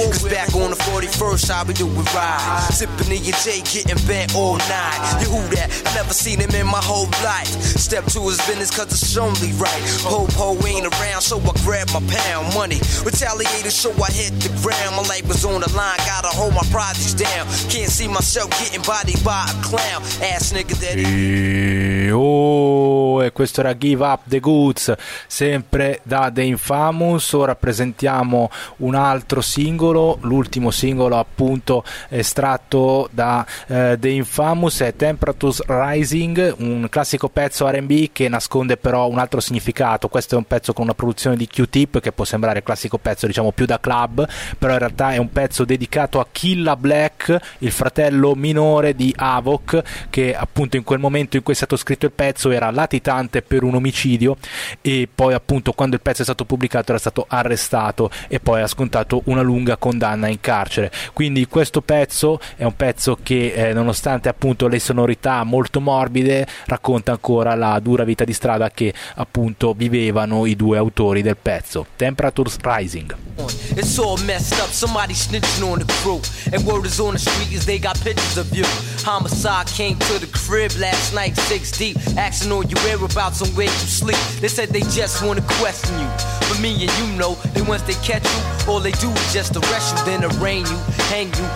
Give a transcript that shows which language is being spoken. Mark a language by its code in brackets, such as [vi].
[en] Cause back on the 41st, I'll be doing rides. Sipping in your J, getting bent all night. You who that? I never seen him in my whole life. Step two is business, cause it's only right. Ho-ho ain't around, so I grab my pound money. Retaliated, so I hit the ground. My life was on the line, got a hold my projects down. Can't see myself getting bodied by a clown. Ass nigga that. [it] E questo era Give Up the Goods, sempre da The Infamous. Ora ancora presentiamo un altro singolo, l'ultimo singolo appunto estratto da The Infamous, è Temperatures Rising, un classico pezzo R&B che nasconde però un altro significato. Questo è un pezzo con una produzione di Q-Tip, che può sembrare classico pezzo diciamo più da club, però in realtà è un pezzo dedicato a Killa Black, il fratello minore di Havoc, che appunto in quel momento in cui è stato scritto il pezzo era latitante per un omicidio, e poi appunto quando il pezzo è stato pubblicato era stato arrestato e poi ha scontato una lunga condanna in carcere. Quindi questo pezzo è un pezzo che nonostante appunto le sonorità molto morbide, racconta ancora la dura vita di strada che appunto vivevano i due autori del pezzo. [en] Temperatures Rising. It's all messed up, somebody snitching on the crew, and word is on the street is they got pictures of you. Homicide came to the crib last night, six deep, asking all your whereabouts and where you sleep. They said they just wanna question you, but me and you know that once they catch you, all they do is just arrest you, then arraign you, hang you.